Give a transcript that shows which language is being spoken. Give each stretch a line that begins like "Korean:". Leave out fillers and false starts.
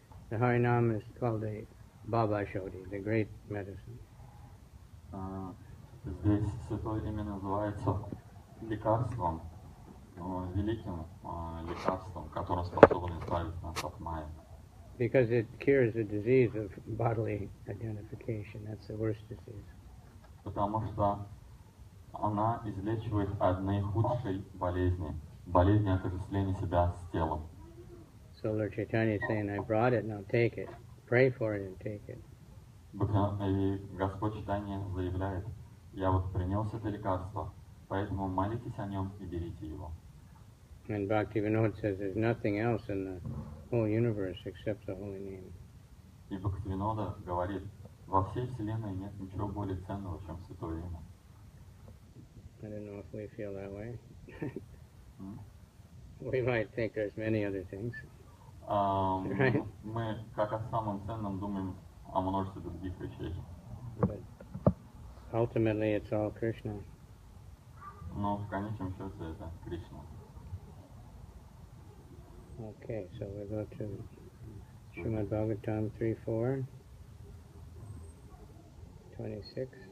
English: The Harinam is called the Baba Shodi, the great medicine.
Russian: Здесь святое имя называется лекарством, великим лекарством, которым способен избавить нас от майя.
English: Because it cures the disease of bodily identification. That's the worst disease.
Russian: Потому что она излечивает от наихудшей болезни, болезни отождествления себя с телом.
English: So Lord Chaitanya is saying, I brought it, now take it. Pray for it and take it.
Russian: И Господь Чайтанья заявляет: я вот принес это лекарство, поэтому молитесь о нем и берите его.
English: And Bhaktivinoda says there's nothing else in the whole universe except the holy name.
Russian: И Бхактивинода говорит: во всей вселенной нет ничего более ценного, чем святое имя.
English: I don't know if we feel that way. We might think there's many other things. Right?
Russian: Мы, как о самом ценном, думаем о множестве других вещей.
English: But ultimately it's all Krishna.
Russian: Но в конечном счете это Кришна.
English: Okay, so we go to Srimad Bhagavatam 3.4.26.